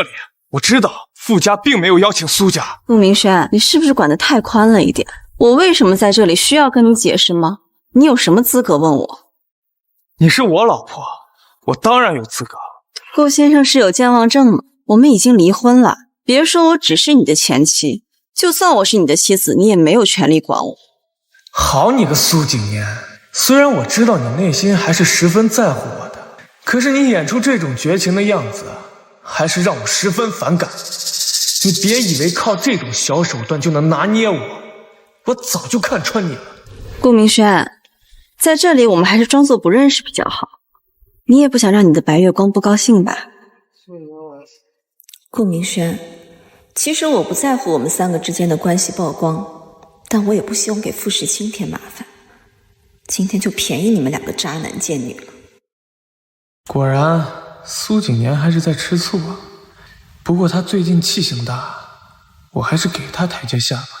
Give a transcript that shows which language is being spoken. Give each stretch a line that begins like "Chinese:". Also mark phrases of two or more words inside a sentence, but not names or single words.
Chinese: 我知道傅家並沒有邀請蘇家。顧明軒，你是不是管得太寬了一點？我為什麼在這裡需要跟你解釋嗎？你有什麼資格問我？你是我老婆，我當然有資格。顧先生是有健忘症嗎？我們已經離婚了，別說我只是你的前妻，就算我是你的妻子，你也沒有權利管我。好你個蘇景年，雖然我知道你內心還是十分在乎我的，可是你演出這種絕情的樣子，還是讓我十分反感。你別以為靠這種小手段就能拿捏我， 我早就看穿你了。顾明轩，在这里我们还是装作不认识比较好。你也不想让你的白月光不高興吧？顾明轩，其實我不在乎我們三個之間的關係曝光，但我也不希望給傅時清添麻煩。今天就便宜你們兩個渣男賤女了。果然，蘇景年還是在吃醋啊。不過他最近氣性大，我還是給他台階下吧。